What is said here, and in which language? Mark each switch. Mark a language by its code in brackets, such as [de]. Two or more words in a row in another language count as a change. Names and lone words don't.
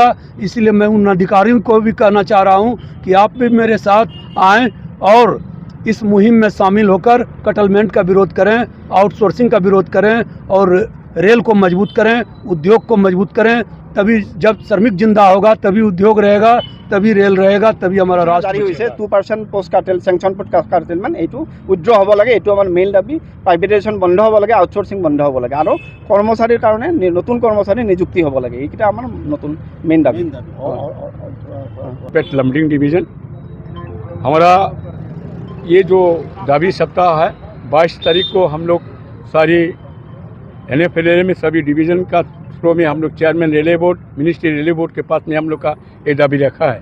[hi] इसलिए मैं उन अधिकारियों को भी कहना चाह रहा हूं कि आप भी मेरे साथ आएँ और इस मुहिम में शामिल होकर कटलमेंट का विरोध करें, आउटसोर्सिंग का विरोध करें और रेल को मजबूत करें, उद्योग को मजबूत करें। तभी जब श्रमिक जिंदा होगा तभी उद्योग रहेगा, तभी रेल रहेगा, तभी हमारा राष्ट्र। [as] 2% পোষ্ট কাৰ্টেল চেংচন পোষ্ট কাৰ্টেলমেণ্ট এইটো উইথড্ৰ হ'ব লাগে। এইটো আমাৰ মেইন দাবী। প্ৰাইভেটাইজেশ্যন বন্ধ হ'ব লাগে, আউটসোৰ্সিং বন্ধ হ'ব লাগে আৰু কৰ্মচাৰীৰ কাৰণে নতুন কৰ্মচাৰী নিযুক্তি হ'ব লাগে। এইকেইটা আমাৰ নতুন মেইন দাবী। [hi] लमडिंग डिवीज़न हमारा ये जो दावी सप्ताह है 22 तारीख को हम लोग सारी NFLA में सभी डिवीज़न का थ्रो में हम लोग चेयरमैन रेलवे बोर्ड, मिनिस्ट्री रेलवे बोर्ड के पास में हम लोग का ये दावी रखा है।